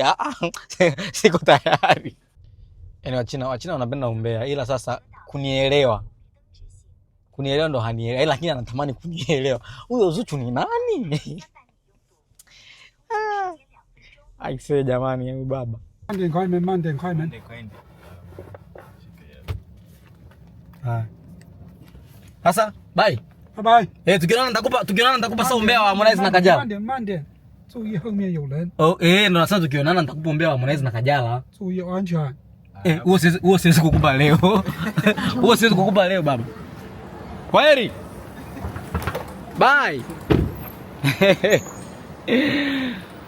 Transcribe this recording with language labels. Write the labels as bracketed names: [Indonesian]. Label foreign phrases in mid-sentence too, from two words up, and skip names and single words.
[Swahili] Siko tayari. Yaani Wachina wanapenda ombea ila sasa kunielewa ndo hanielewa lakini anatamani kunielewa. Huyo Zuchu ni nani? Aisee jamani huyu baba. [Chinese] 慢点开门。 [Swahili] Sasa bye. [English] Bye bye。 [Swahili] tukionana nitakupa sasa ombea wa Harmonize na Kajala. [Chinese] 慢点，注意后面有人。 [Swahili] ndo sasa tukionana nitakupa ombea wa Harmonize na Kajala. [Chinese] 注意安全。 [Swahili] huo siwezi kukupa leo. Huo siwezi kukupa leo baba. Kwaheri. Bye.